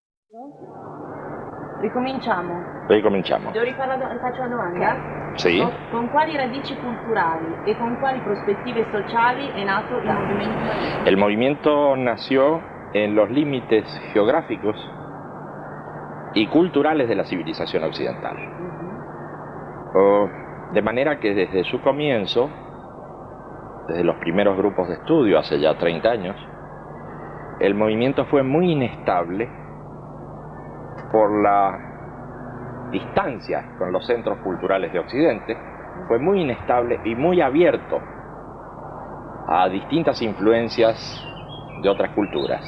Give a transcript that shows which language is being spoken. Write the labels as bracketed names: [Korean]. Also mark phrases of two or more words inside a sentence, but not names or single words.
[Italian] Ricominciamo. Ricominciamo. Devo faccio la domanda? Sì. Con quali radici culturali e con quali prospettive sociali è nato il movimento humanista? [Spanish] El movimiento nació en los límites geográficos y culturales de la civilización occidental. De manera que desde su comienzo, desde los primeros grupos de estudio hace ya 30 años, el movimiento fue muy inestable por la distancia con los centros culturales de Occidente, fue muy inestable y muy abierto a distintas influencias de otras culturas.